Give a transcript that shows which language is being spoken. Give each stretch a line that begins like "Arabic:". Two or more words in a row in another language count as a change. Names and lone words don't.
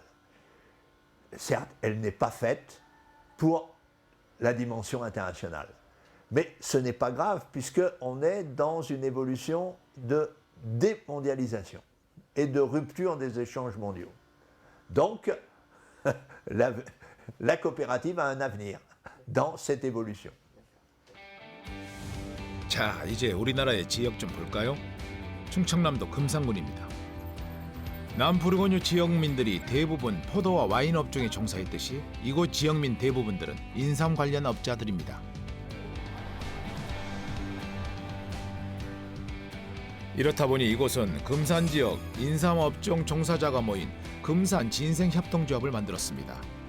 French: Certes, elle n'est pas faite pour la dimension internationale. Mais ce n'est pas grave puisqu'on est dans une évolution de démondialisation et de rupture des échanges mondiaux. Donc, la coopérative a un avenir dans cette évolution.
Korean: 자, 이제 우리나라의 지역 좀 볼까요? 충청남도 금산군입니다. 남부르고뉴 지역민들이 대부분 포도와 와인 업종에 종사했듯이 이곳 지역민 대부분들은 인삼 관련 업자들입니다. 이렇다 보니 이곳은 금산 지역 인삼 업종 종사자가 모인 금산 진생협동조합을 만들었습니다.